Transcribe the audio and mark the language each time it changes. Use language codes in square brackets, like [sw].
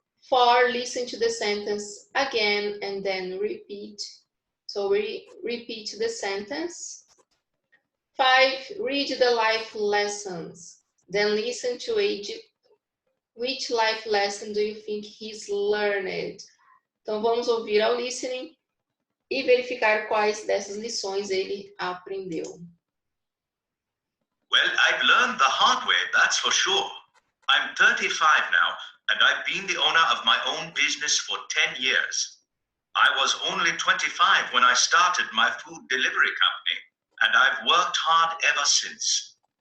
[en] 4, listen to the sentence again and then repeat. So repeat the sentence. 5, read the life lessons. Then listen to which life lesson do you think he's learned? [pt] Então vamos ouvir ao listening e verificar quais dessas lições ele aprendeu. [en] Well, I've learned the hard way, that's for sure. I'm 35 now, and I've been the owner of my own business for 10 years. I was only 25 when I started my food delivery company, and I've worked hard ever since.